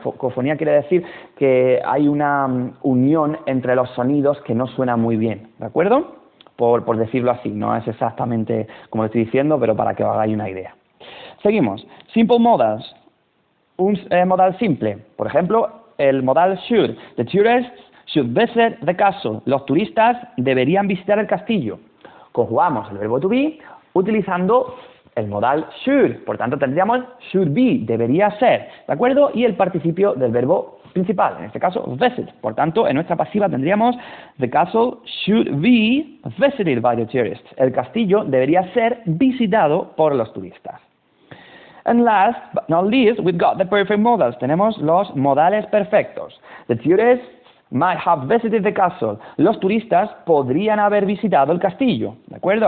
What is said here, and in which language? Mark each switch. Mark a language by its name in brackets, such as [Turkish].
[Spanish] Cacofonía quiere decir que hay una unión entre los sonidos que no suena muy bien, ¿de acuerdo? Por decirlo así, no es exactamente como lo estoy diciendo, pero para que os hagáis una idea. Seguimos. [English] Simple modals. [Spanish] Un modal simple. Por ejemplo, el modal should. [English] The tourists should visit the castle. [Spanish] Los turistas deberían visitar el castillo. Conjugamos el verbo to be utilizando el modal should. Por tanto, tendríamos [English] should be, [Spanish] debería ser, ¿de acuerdo? Y el participio del verbo principal, en este caso, visit. Por tanto, en nuestra pasiva tendríamos [English] the castle should be visited by the tourists. [Spanish] El castillo debería ser visitado por los turistas. [English] And last but not least, we've got the perfect modals. [Spanish] Tenemos los modales perfectos. [English] The tourists might have visited the castle. [Spanish] Los turistas podrían haber visitado el castillo. ¿De acuerdo?